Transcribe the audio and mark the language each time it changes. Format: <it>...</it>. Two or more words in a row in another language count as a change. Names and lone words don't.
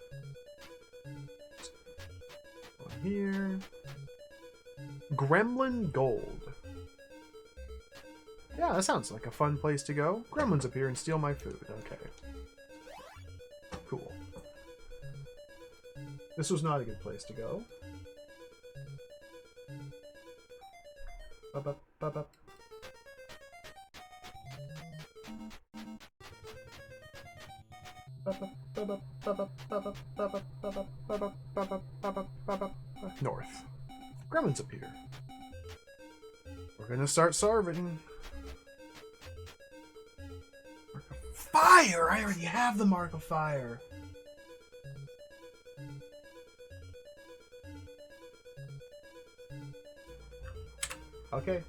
<en>Here. Gremlin Gold. Yeah, that sounds like a fun place to go. Gremlins appear and steal my food. Okay. Cool. This was not a good place to go. Ba-ba, ba-ba. North. Gremlins appear. We're gonna start serving. Mark of Fire! I already have the Mark of Fire. Okay.</en>